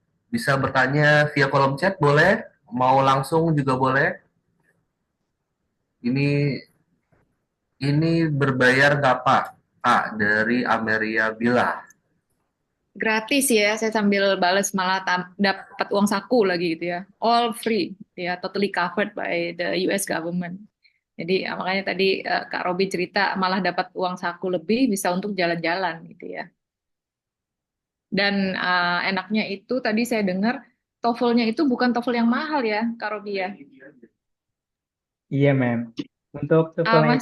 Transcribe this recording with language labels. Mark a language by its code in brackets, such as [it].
[id] Bisa bertanya via kolom chat boleh, mau langsung juga boleh. Ini berbayar nggak Pak? Pak dari Ameria Bila. Gratis ya, saya sambil bales malah dapat uang saku lagi gitu ya. [en] All free, ya, totally covered by the US government. [id] Jadi makanya tadi Kak Robi cerita malah dapat uang saku lebih bisa untuk jalan-jalan gitu ya. Dan enaknya itu tadi saya dengar TOEFL-nya itu bukan TOEFL yang mahal ya, Kak Robi ya. Iya, Mem. Untuk TOEFL-nya itu